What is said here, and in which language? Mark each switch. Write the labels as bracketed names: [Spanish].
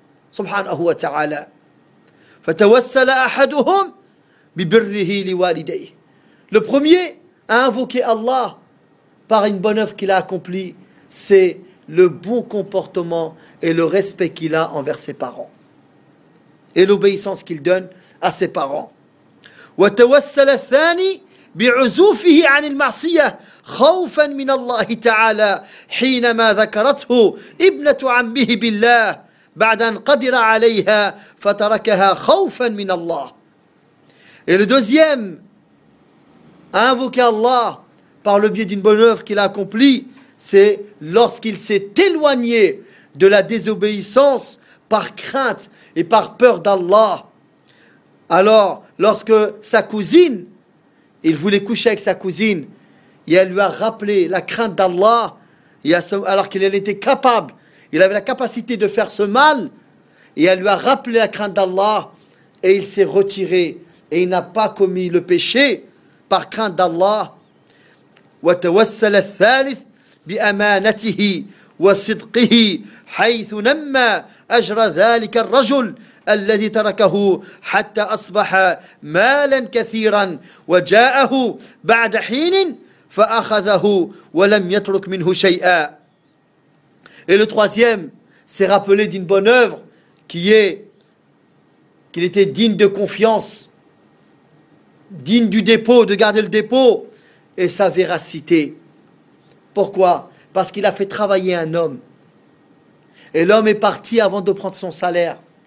[Arabic] Subhanahu wa ta'ala. فتوسل احدهم ببره لوالديه. [French] Le premier a invoqué Allah par une bonne œuvre qu'il a accomplie, c'est le bon comportement et le respect qu'il a envers ses parents et l'obéissance qu'il donne à ses parents. [Arabic] وتوسل الثاني بعزوفه عن المعصية خوفا من الله تعالى حينما ذكرته ابنة عمه بالله بعد أن قدر عليها فتركها خوفا من الله. [French] Et le deuxième a invoqué Allah par le biais d'une bonne œuvre qu'il a accomplie, c'est lorsqu'il s'est éloigné de la désobéissance par crainte et par peur d'Allah. Alors, lorsque sa cousine, il voulait coucher avec sa cousine, et elle lui a rappelé la crainte d'Allah, et alors qu'il était capable, il avait la capacité de faire ce mal, et elle lui a rappelé la crainte d'Allah, et il s'est retiré, et il n'a pas commis le péché par crainte d'Allah. [Arabic] وَتَوَسَّلَ الثَّالِثِ بِأَمَانَتِهِ وَصِدْقِهِ حَيْثُ نَمَّ أَجْرَ ذَلِكَ الرَّجُلِ الذي تركه حتى أصبح مالا كثيرا وجاءه بعد حين فأخذه ولم يترك منه شيئا. [French] Et le troisième s'est rappelé d'une bonne œuvre qu'il était digne de confiance, digne du dépôt, de garder le dépôt et sa véracité. Pourquoi? parce qu'il a fait travailler un homme. Et l'homme est parti avant de prendre son salaire.